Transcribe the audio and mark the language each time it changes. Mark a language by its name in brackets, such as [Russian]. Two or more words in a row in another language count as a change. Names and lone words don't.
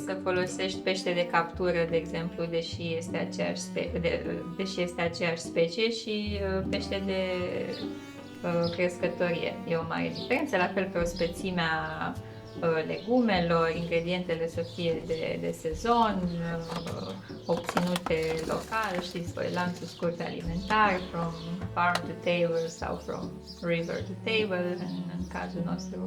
[Romanian] să folosești pește de captură, de exemplu, deși este aceeași specie, și pește de crescătorie. E o mare diferență, la fel pe prospețimea legumelor, ingredientele să fie de sezon, obținute local, știți voi, lanțul scurt alimentar, [English] from farm to table sau from river to table, [Romanian] în cazul nostru.